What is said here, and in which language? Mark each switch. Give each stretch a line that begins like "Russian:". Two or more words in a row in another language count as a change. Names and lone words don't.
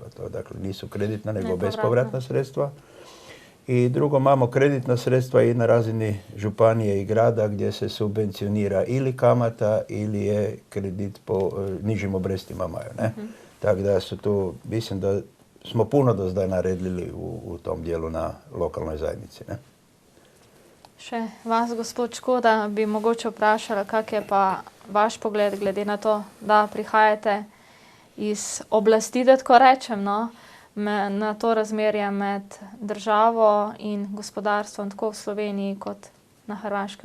Croatian: To dakle nisu kreditna, nego bespovratna sredstva. I drugo, imamo kreditna sredstva i na razini županije i grada gdje se subvencionira ili kamata ili je kredit po nižim obrestima imaju. Ne? Tako da su tu, mislim da smo puno do zdaj naredili u tom dijelu na lokalnoj zajednici. Ne?
Slovenian: Še vas, gospod Škoda, bi mogoče vprašala, kak je pa vaš pogled glede na to, da prihajate iz oblasti, da tako rečem, no, na to razmerje med državo in gospodarstvom, tako v Sloveniji kot na Hrvaškem?